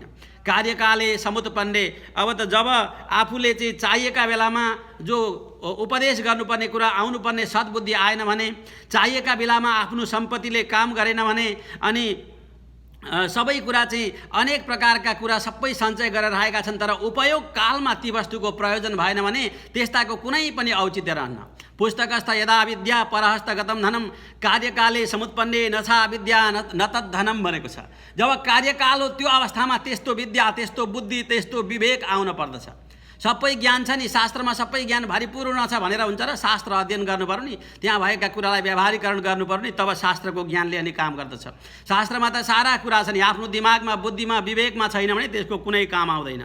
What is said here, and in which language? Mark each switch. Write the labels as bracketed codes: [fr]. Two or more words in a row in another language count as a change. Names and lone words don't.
[sa] कार्यकाले समुत्पन्ने, [ne] अब त जब आफूले चाहिँ चाहिएका बेलामा जो उपदेश गर्नुपर्ने कुरा आउनुपर्ने सद्बुद्धि आएन भने, चाहिएका बेलामा आफ्नो सम्पत्तिले काम गरेन भने अनि सबै कुरा चाहिँ अनेक प्रकारका कुरा सबै सञ्चय गरेर राखेका छन् तर उपयोग कालमा ती वस्तुको प्रयोजन भएन भने त्यस्ताको कुनै पनि औचित्य रहन्न। [sa] पुस्तकस्थ यदा विद्या परहस्तगतम धनम कार्यकाले समुत्पन्ने नछा विद्या न तद्धनम [ne] भनेको छ। जब कार्यकाल हो त्यो अवस्थामा त्यस्तो विद्या, त्यस्तो बुद्धि, त्यस्तो विवेक आउन पर्दछ। सबै ज्ञान छ नि, शास्त्रमा सबै ज्ञान भरिपूर्ण छ भनेर हुन्छ र? शास्त्र अध्ययन गर्नुपर्यो नि, त्यहाँ भएका कुरालाई व्यवहारीकरण गर्नुपर्यो नि, तब शास्त्रको ज्ञानले अनि काम गर्दछ। शास्त्रमा त सारा कुरा छ नि, आफ्नो दिमागमा बुद्धिमा विवेकमा छैन भने त्यसको कुनै काम आउँदैन।